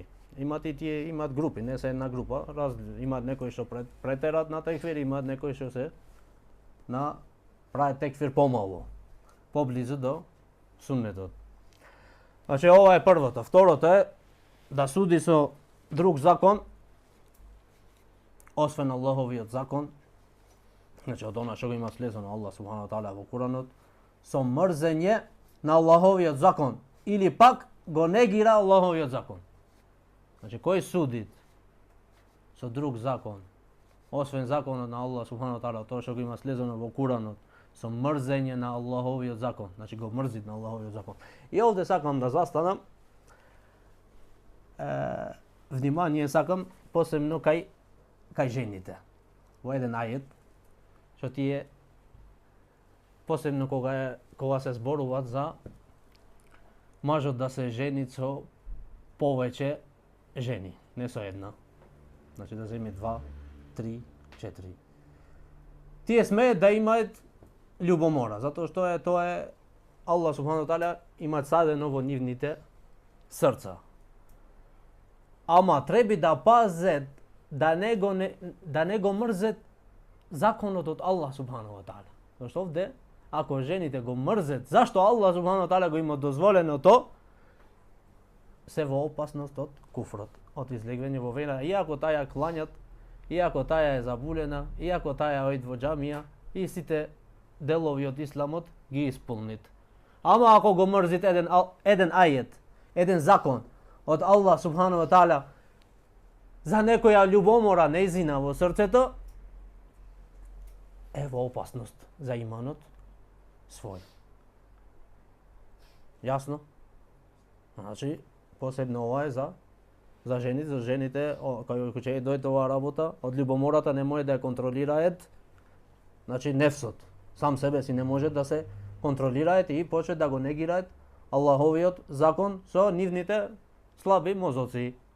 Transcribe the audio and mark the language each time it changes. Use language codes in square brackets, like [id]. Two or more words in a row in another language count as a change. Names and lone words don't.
[mk] Имат и тие, имат групи, не се една група, имат некои што претерат на текфир, имат некои што се прават текфир помало, поблизу до суннетот. Значи ова е првото. Второто е да суди со друг закон, освен Аллаховиот закон, значи од она што го има слезено [ar] الله سبحانه وتعالى [mk] во Куранот, со мрзење на Аллаховиот закон или пак го негира Аллаховиот закон. Значи кој суди со друг закон, освен законот на [ar] الله سبحانه وتعالى, [mk] тоа што го има слезено во Куранот, со mrzenje na Allahovi zakon. Znači go mrzit na Allahovi zakon. I ovdje sakam da zastanam vнимание сакам посебно кај жените. Во еден ајет што тие посебно кога се зборуваат за мажот да се жени со повеќе жени, не со една. Значи да земи 2, 3, 4. Тие смеат да имаат љубомора, затоа што тоа е [ar] الله سبحانه تعالى [mk] има садено во нивните срца. Ама треба да пазет да не го мрзет законот од [ar] الله سبحانه وتعالى. [mk] Зашто овде ако жените го мрзет, зашто [ar] الله سبحانه وتعالى [mk] го има дозволено то, се во опасност од куфрот, од излегвање во вера, иако таја клањат, иако таја е забулена, иако таја оид во џамија и сите делови од исламот ги исполнит. Ама ако го мрзит еден ајет, еден закон од [ar] الله سبحانه وتعالى [mk] за некоја љубомора нејзина во срцето, е во опасност за иманот свој. Јасно? Значи, посебно ова е за жените, кај ќе дојде оваа работа, од љубомората не може да ја контролираат, значи нефсот, сам себе си не може да се контролираат и почне да го негираат Аллаховиот закон со нивните слаби мозоци.